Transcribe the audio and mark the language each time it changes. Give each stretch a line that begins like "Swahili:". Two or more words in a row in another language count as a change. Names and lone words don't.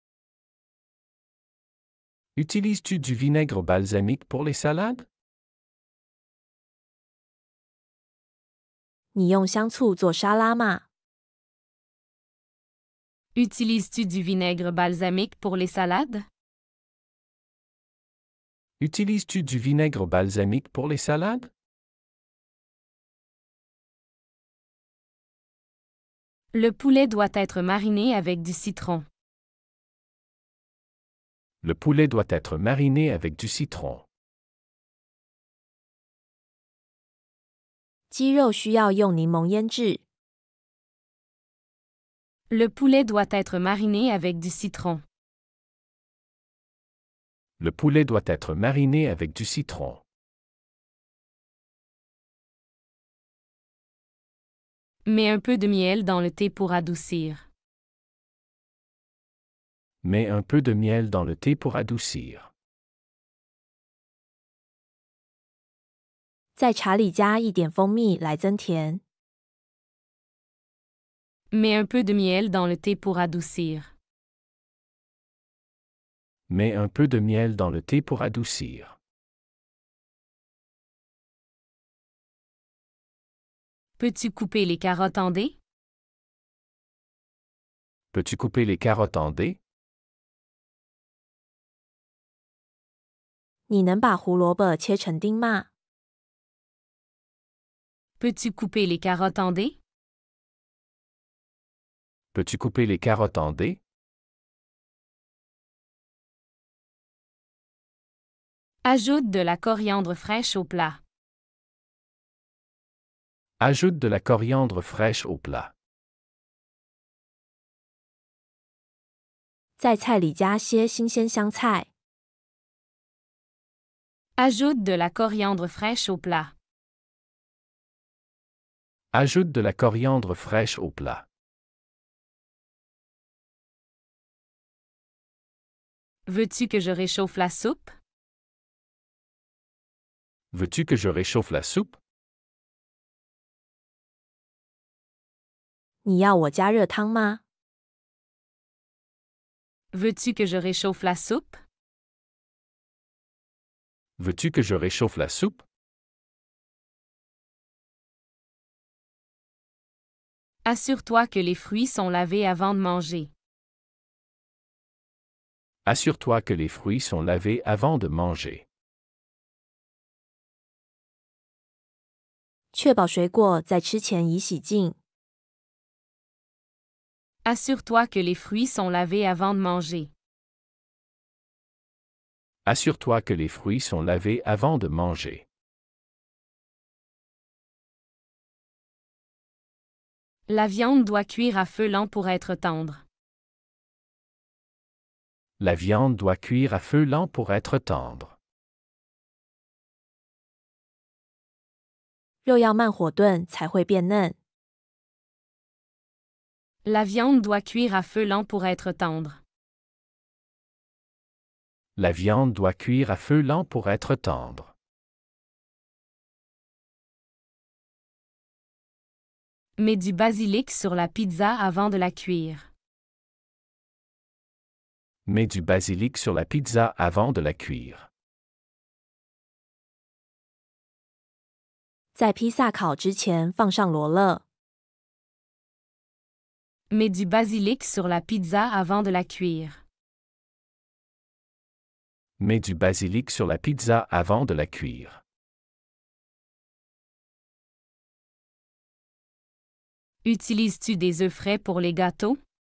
French: Utilises-tu du vinaigre balsamique pour les salades?
Chinese: 你用香醋做沙拉吗？
French: Utilises-tu du vinaigre balsamique pour les salades? Utilises-tu du vinaigre balsamique pour les salades? Le poulet doit être mariné avec du citron. Le poulet doit être mariné avec du citron.
Chinese: 鸡肉需要用柠檬腌制。
French: Le poulet doit être mariné avec du citron. Le poulet doit être mariné avec du citron. Mets un peu de miel dans le thé pour adoucir. Mets un peu de miel dans le thé pour adoucir.
Chinese: 在茶里加一点蜂蜜来增甜。
French: Mets un peu de miel dans le thé pour adoucir. Mets un peu de miel dans le thé pour adoucir. Peux-tu couper les carottes en dés? Peux-tu couper les carottes en dés?
Chinese: 你能把胡萝卜切成丁吗？
French: Peux-tu couper les carottes en dés? Peux-tu couper les carottes en dés? Ajoute de la coriandre fraîche au plat. Ajoute de la coriandre fraîche au plat.
Chinese: 在菜里加些新鲜香菜。
French: Ajoute de la coriandre fraîche au plat. Ajoute de la coriandre fraîche au plat. Veux-tu que je réchauffe la soupe? Veux-tu que je réchauffe la soupe?
Chinese: 你要我加热汤吗？
French: Veux-tu que je réchauffe la soupe? Veux-tu que je réchauffe la soupe? Assure-toi que les fruits sont lavés avant de manger. Assure-toi que les fruits sont lavés avant de manger.
Chinese: 确保水果在吃前已洗净。
French: Assure-toi que les fruits sont lavés avant de manger. Assure-toi que les fruits sont lavés avant de manger. La viande doit cuire à feu lent pour être tendre. La viande doit cuire à feu lent pour être tendre.
Chinese: 肉要慢火炖才会变嫩。
French: La viande doit cuire à feu lent pour être tendre. La viande doit cuire à feu lent pour être tendre. Mets du basilic sur la pizza avant de la cuire. Mets du basilic sur la pizza avant de la cuire.
Chinese: 在披萨烤之前放上罗勒。
French: Mets du basilic sur la pizza avant de la cuire. Mets du basilic sur la pizza avant de la cuire. Utilises-tu des œufs frais pour les gâteaux?